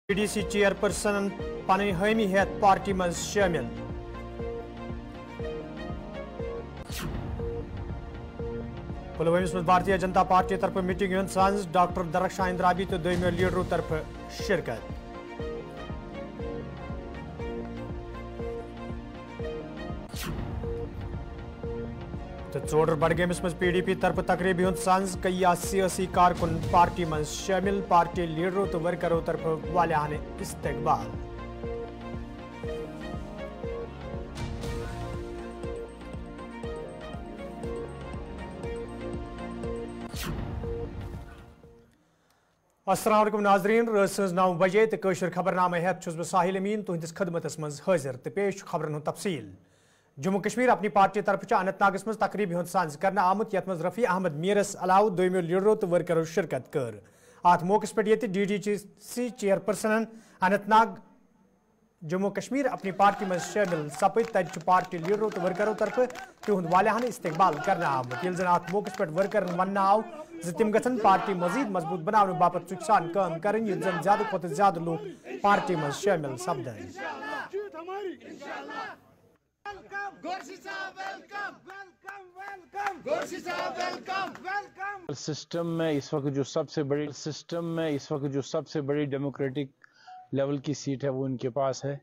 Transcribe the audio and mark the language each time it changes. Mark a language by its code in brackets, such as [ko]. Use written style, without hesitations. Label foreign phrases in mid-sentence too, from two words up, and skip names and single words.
[ks] PDC چیئرپرسن پنن حامی ہیت پارٹی مز شامل پلوامس مز بھارتیہ جنتا پارٹی طرف میٹنگ ہند سانز ڈاکٹر درخشان اندرابی تو دویمو لیڈرو طرف شرکت ژوڑر بڈگامس مز PDP طرف تقریبی ہند سانز کئی سیاسی کارکن پارٹی مز شامل پارٹی لیڈرو تو ورکرو طرف والیاہانہ استقبال السلام علیکم ناظرین رات 9 بجے تو قشر خبرنامہ ہیت چھس بہ ساحل امین تہندس خدمتس مز حاضر تو پیش خبرن ہند تفصیل جموں کشمیر اپنی پارٹی طرف اننت ناگس مز تقریبی ہند سانز کرنا آمت یت مز رفیع احمد میرس علاوہ دویمو لیڈرو تو ورکرو شرکت کر ات موقع پہ یہ DDC چیئرپرسن اننت ناگ جموں کشمیر اپنی پارٹی مز شامل سپد تت پارٹی لیڈرو تو ورکرو طرف تہد والیاہانہ استقبال کرنا آمت یل زن ات موقع پہ ورکرن ون آو تم گھن پارٹی مزید مضبوط بنانے باپت چک سان کام کریں یل زن زیادہ کھت زیادہ لوگ پارٹی مز شامل سپدن [ur] سسٹم میں اس وقت جو سب سے بڑی ڈیموکریٹک لیول کی سیٹ ہے وہ ان کے پاس ہے.